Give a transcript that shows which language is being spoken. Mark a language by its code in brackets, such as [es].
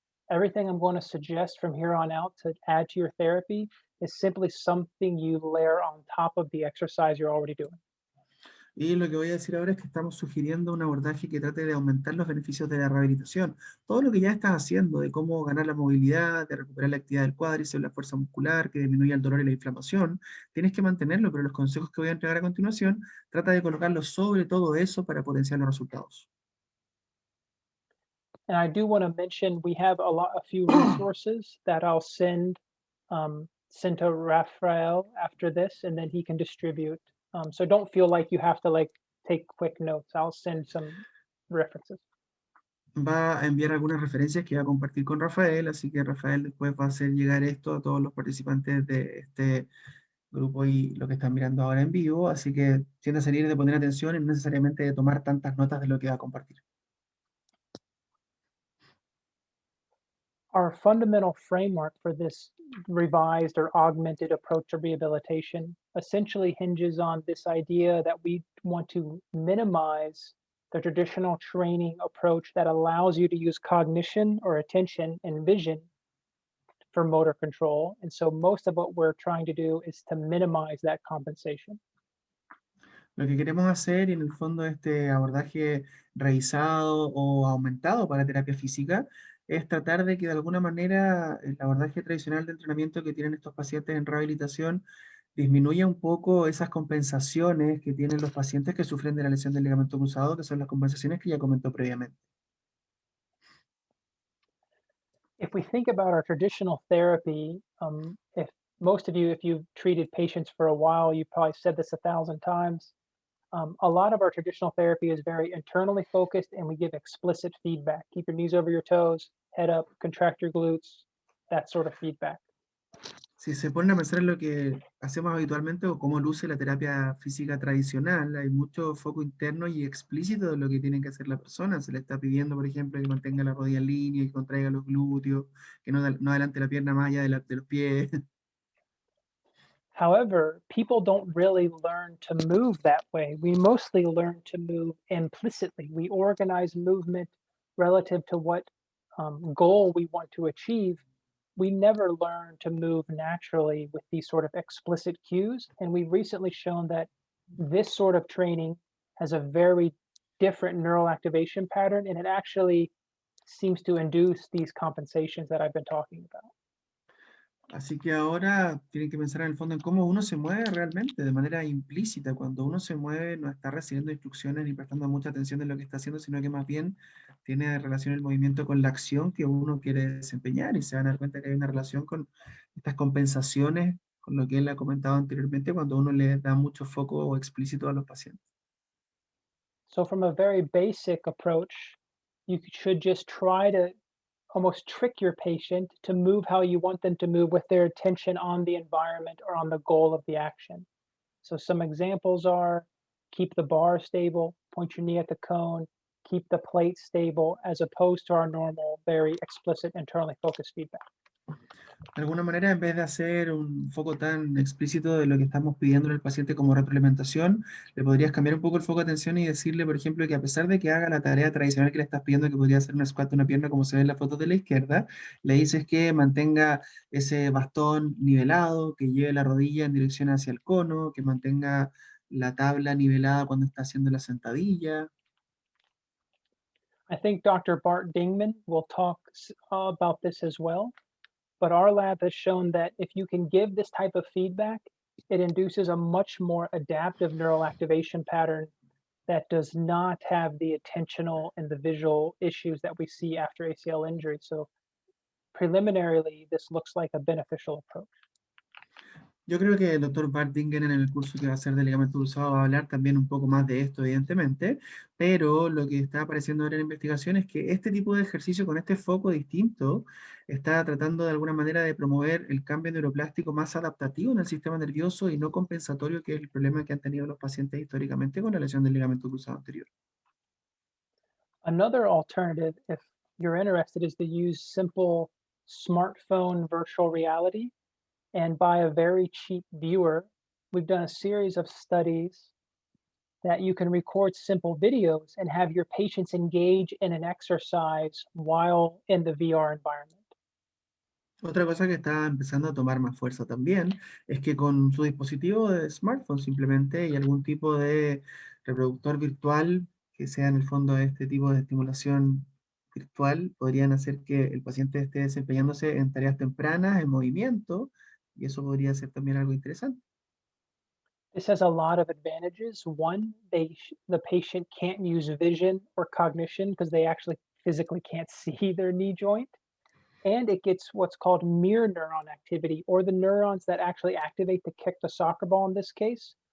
[en] Everything I'm going to suggest from here on out to add to your therapy is simply something you layer on top of the exercise you're already doing. [es] Y lo que voy a decir ahora es que estamos sugiriendo un abordaje que trate de aumentar los beneficios de la rehabilitación. Todo lo que ya estás haciendo, de cómo ganar la movilidad, de recuperar la actividad del cuádriceps, la fuerza muscular, que disminuya el dolor y la inflamación, tienes que mantenerlo, pero los consejos que voy a entregar a continuación, trata de colocarlos sobre todo eso para potenciar los resultados. [en] And I do want to mention we have a few resources that I'll send to Raphael after this, and then he can distribute. So don't feel like you have to like take quick notes. I'll send some references. [es] Va a enviar algunas referencias que va a compartir con Rafael, así que Rafael después va a hacer llegar esto a todos los participantes de este grupo y lo que están mirando ahora en vivo, así que siéntanse libres de poner atención y no necesariamente de tomar tantas notas de lo que va a compartir. [en] Our fundamental framework for this revised or augmented approach to rehabilitation essentially hinges on this idea that we want to minimize the traditional training approach that allows you to use cognition or attention and vision for motor control. And so most of what we're trying to do is to minimize that compensation. [es] Lo que queremos hacer, y en el fondo este abordaje revisado o aumentado para terapia física, es tratar de que de alguna manera el abordaje tradicional de entrenamiento que tienen estos pacientes en rehabilitación disminuya un poco esas compensaciones que tienen los pacientes que sufren de la lesión del ligamento cruzado, que son las compensaciones que ya comentó previamente. [en] If we think about our traditional therapy, if most of you, if you've treated patients for a while, you probably said this 1,000 times. A lot of our traditional therapy is very internally focused and we give explicit feedback. Keep your knees over your toes, head up, contract your glutes, that sort of feedback. [es] Si se ponen a pensar en lo que hacemos habitualmente o cómo luce la terapia física tradicional, hay mucho foco interno y explícito de lo que tiene que hacer la persona. Se le está pidiendo, por ejemplo, que mantenga la rodilla en línea, que contraiga los glúteos, que no adelante la pierna más allá de los pies. [en] However, people don't really learn to move that way. We mostly learn to move implicitly. We organize movement relative to what goal we want to achieve. We never learn to move naturally with these sort of explicit cues. And we've recently shown that this sort of training has a very different neural activation pattern, and it actually seems to induce these compensations that I've been talking about. [es] Así que ahora tienen que pensar en el fondo en cómo uno se mueve realmente, de manera implícita. Cuando uno se mueve no está recibiendo instrucciones ni prestando mucha atención en lo que está haciendo, sino que más bien tiene relación el movimiento con la acción que uno quiere desempeñar y se van a dar cuenta que hay una relación con estas compensaciones, con lo que él ha comentado anteriormente, cuando uno le da mucho foco explícito a los pacientes. [en] So from a very basic approach, you should just try to almost trick your patient to move how you want them to move with their attention on the environment or on the goal of the action. So some examples are keep the bar stable, point your knee at the cone, keep the plate stable, as opposed to our normal, very explicit, internally focused feedback. [es] De alguna manera, en vez de hacer un foco tan explícito de lo que estamos pidiendo al paciente como retroalimentación, le podrías cambiar un poco el foco de atención y decirle, por ejemplo, que a pesar de que haga la tarea tradicional que le estás pidiendo, que podría hacer una squat de una pierna como se ve en la foto de la izquierda, le dices que mantenga ese bastón nivelado, que lleve la rodilla en dirección hacia el cono, que mantenga la tabla nivelada cuando está haciendo la sentadilla. [en] I think Dr. Bart Dingman will talk about this as well, but our lab has shown that if you can give this type of feedback, it induces a much more adaptive neural activation pattern that does not have the attentional and the visual issues that we see after ACL injury. So preliminarily, this looks like a beneficial approach. [es] Yo creo que el doctor Bartingen en el curso que va a ser de ligamento cruzado va a hablar también un poco más de esto, evidentemente, pero lo que está apareciendo ahora en la investigación es que este tipo de ejercicio con este foco distinto está tratando de alguna manera de promover el cambio neuroplástico más adaptativo en el sistema nervioso y no compensatorio, que es el problema que han tenido los pacientes históricamente con la lesión del ligamento cruzado anterior. [en] Another alternative, if you're interested, is to use simple smartphone virtual reality and buy a very cheap viewer. We've done a series of studies that you can record simple videos and have your patients engage in an exercise while in the VR environment. [es] Otra cosa que está empezando a tomar más fuerza también es que con su dispositivo de smartphone simplemente y algún tipo de reproductor virtual que sea en el fondo este tipo de estimulación virtual, podrían hacer que el paciente esté desempeñándose en tareas tempranas, en movimiento, y eso podría ser también algo interesante. [en] This has a lot of advantages. One, the patient can't use vision or cognition because they actually physically can't see their knee joint. And it gets what's called mirror neuron activity, or the neurons that actually activate to kick the soccer ball in this case.